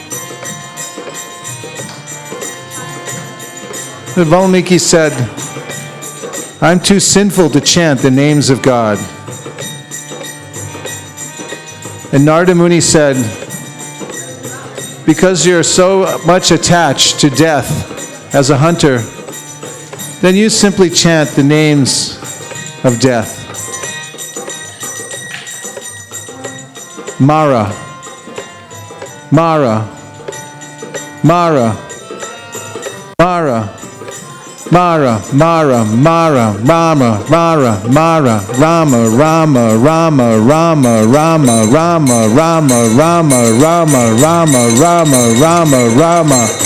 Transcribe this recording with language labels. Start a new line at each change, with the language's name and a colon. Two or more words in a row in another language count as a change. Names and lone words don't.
English: But Valmiki said, I'm too sinful to chant the names of God. And Narada Muni said, because you're so much attached to death as a hunter, then you simply chant the names of death. Mara, Mara, Mara, Mara, Mara, Mara, Mara, Rama, Mara, Mara, Rama, Rama, Rama, Rama, Rama, Rama, Rama, Rama, Rama, Rama, Rama, Rama, Rama.